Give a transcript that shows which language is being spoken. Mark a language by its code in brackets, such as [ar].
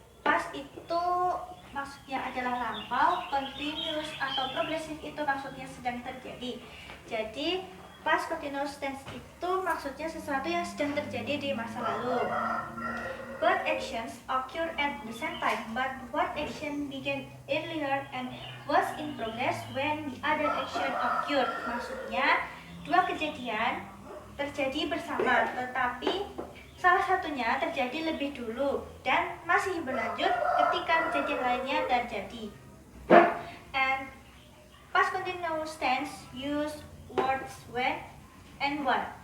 [id] Past itu maksudnya adalah lampau, continuous atau progressive itu maksudnya sedang terjadi. Jadi past continuous tense itu maksudnya sesuatu yang sedang terjadi di masa lalu. [en] Both actions occur at the same time, but one action began earlier and was in progress when the other action occurred. [id] Maksudnya dua kejadian terjadi bersama, tetapi salah satunya terjadi lebih dulu dan masih berlanjut ketika kejadian lainnya terjadi. [en] And past continuous tense use words when and while.